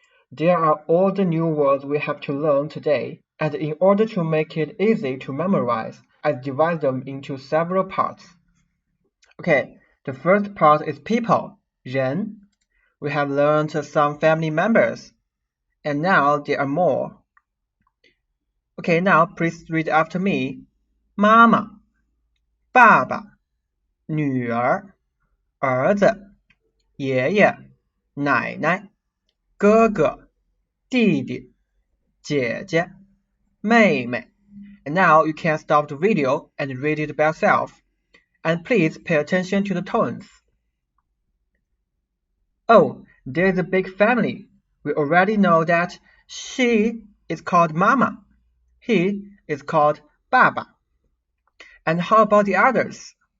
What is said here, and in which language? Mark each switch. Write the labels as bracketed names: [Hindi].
[English] There are all the new words we have to learn today, and in order to make it easy to memorize, I divide them into several parts. Okay, the first part is people, 人. We have learned some family members, and now there are more. Okay, now please read after me. [Chinese] 妈妈, 爸爸, 女儿, 儿子, 爷爷, 奶奶, 哥哥, 弟弟, 姐姐, 妹妹. [English] And now you can stop the video and read it by yourself. And please pay attention to the tones. Oh, there's a big family. We already know that she is called Mama. He is called Baba. And how about the others?